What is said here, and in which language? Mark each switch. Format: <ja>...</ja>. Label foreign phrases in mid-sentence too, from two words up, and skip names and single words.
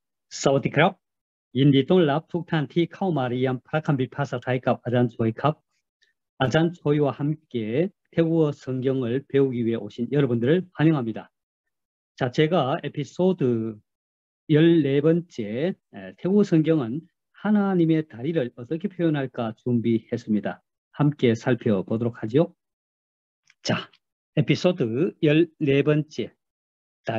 <th>สวัสดีครับยินดีต้อนรับทุกท่านที่เข้ามาเรียนพระคัมภีร์ภาษาไทยกับอาจารย์โชยครับอาจารย์โชย</th> <ko>와 함께 태국어 성경을 배우기 위해 오신 여러분들을 환영합니다. 자, 제가 에피소드 14번째 태국어 성경은 하나님의 다리를 어떻게 표현할까 준비했습니다. 함께 살펴보도록 하죠. 자, 에피소드 14번째 다리.</ko>